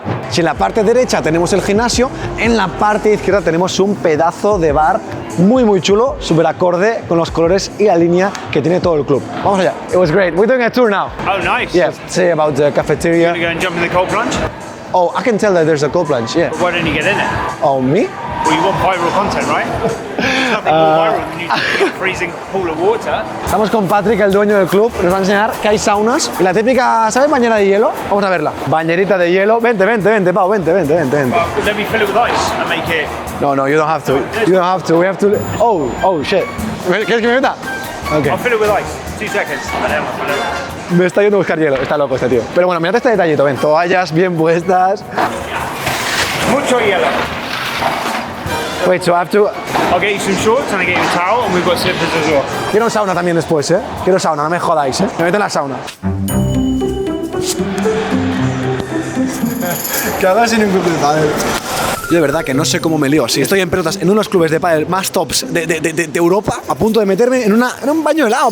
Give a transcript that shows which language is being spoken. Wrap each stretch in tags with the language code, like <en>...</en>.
<es>Si en la parte derecha tenemos el gimnasio, en la parte izquierda tenemos un pedazo de bar muy chulo, súper acorde con los colores y la línea que tiene todo el club. Vamos allá.</es> <en>It was great. We're doing a tour now. Oh, nice. Yeah, say about the cafeteria. You go and jump in the cold plunge? Oh, I can tell that there's a cold plunge, yeah. But why don't you get in it? Oh, me? Well, you want viral content, right? There's nothing more viral than you in a freezing pool of water.</en> <es>Estamos con Patrick, el dueño del club. Nos va a enseñar que hay saunas. Y la típica, ¿sabes? Bañera de hielo. Vamos a verla. Bañerita de hielo. Vente, Pau. Vente.</es> <en>Well, let me fill it with ice and make it... No, you don't have to. You don't have to. We have to... Oh, shit.</en> <es>¿Quieres que me meta? Okay.</es> <en>I'll fill it with ice. 2 seconds.</en> <es>Me está yendo a buscar hielo. Está loco este tío. Pero bueno, mirad este detallito. Ven, toallas bien puestas. Mucho hielo.</es> <en>Wait, so I have to... I'll get you some shorts and I'll get you a towel and we've got slippers as well.</en> <es>Quiero sauna también después, ¿eh? Quiero sauna, no me jodáis, ¿eh? Me meto en la sauna. ¿Qué hagas en un club de pádel? Yo de verdad que no sé cómo me lío. Si estoy en pelotas en uno de los clubes de pádel más tops de Europa, a punto de meterme en un baño helado.</es>